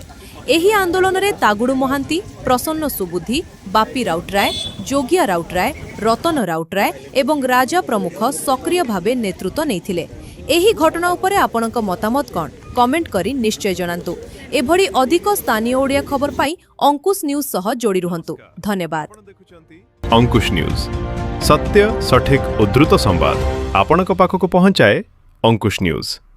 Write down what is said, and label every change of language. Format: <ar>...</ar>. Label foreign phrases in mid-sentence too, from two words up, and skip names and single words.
<or>ଏହି ଆନ୍ଦୋଳନରେ ତାଗୁଡୁ ମହାନ୍ତି, ପ୍ରସନ୍ନ ସୁବୁଦ୍ଧି, ବାପି ରାଉତରାୟ, ଯୋଗିଆ ରାଉତରାୟ, ରତନ ରାଉତରାୟ ଏବଂ ରାଜା ପ୍ରମୁଖ ସକ୍ରିୟ ଭାବେ ନେତୃତ୍ୱ ନେଇଥିଲେ। ଏହି ଘଟଣା ଉପରେ ଆପଣଙ୍କ ମତାମତ କଣ? କମେଣ୍ଟ କରି ନିଶ୍ଚୟ ଜଣାନ୍ତୁ। ଏଭଳି ଅଧିକ ସ୍ଥାନୀୟ ଓଡ଼ିଆ ଖବର ପାଇଁ ଅଙ୍କୁଶ ନ୍ୟୁଜ ସହ ଯୋଡ଼ି ରୁହନ୍ତୁ। ଧନ୍ୟବାଦ। ଅଙ୍କୁଶ ନ୍ୟୁଜ ସତ୍ୟ ସଠିକ ଉଦ୍ଧୃତ ସମ୍ବାଦ ଆପଣଙ୍କ ପାଖକୁ ପହଞ୍ଚାଏ ଅଙ୍କୁଶ ନ୍ୟୁଜ।</or>